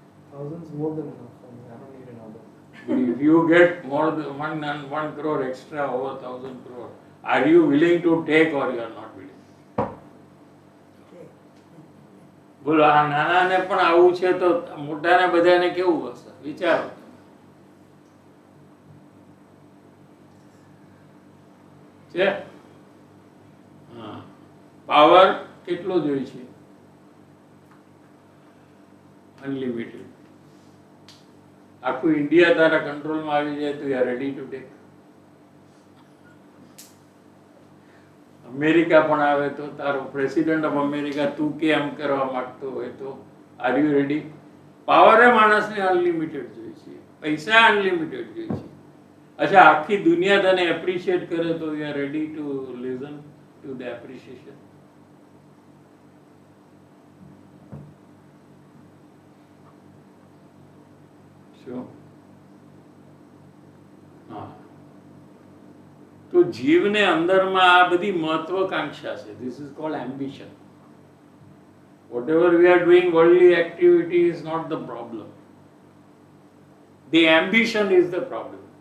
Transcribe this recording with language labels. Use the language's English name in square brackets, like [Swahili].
[English] Thousands more than enough for me. I don't need another. If you get more than 1 crore extra over 1000 crore, are you willing to take or you are not willing? [Gujarati] બોલો, આ નાનાને પણ આવું છે તો મોટાને બધાને કેવું હશે? વિચારો. છે? હા. પાવર કેટલો જોઈએ છે? [English] Unlimited. [Gujarati] આખું ઇન્ડિયા તારા કંટ્રોલમાં આવી જાય તો [English] You are ready to take. [Gujarati] America પણ આવે તો તારો પ્રેસિડેન્ટ ઓફ અમેરિકા તું કે એમ કરવા માંગતો હોય તો [English] Are you ready? [Gujarati] પાવર એ માણસને અનલિમિટેડ જોઈએ છે, પૈસા અનલિમિટેડ જોઈએ છે. અચ્છા, આખી દુનિયા તને એપ્રિશિએટ કરે તો [English] You are ready to listen to the appreciation. [Gujarati] શું? હા, તો જીવને અંદરમાં આ બધી મહત્વકાંક્ષા છે. [English] This is called ambition. Whatever we are doing, worldly activity is not the problem. The ambition is the problem.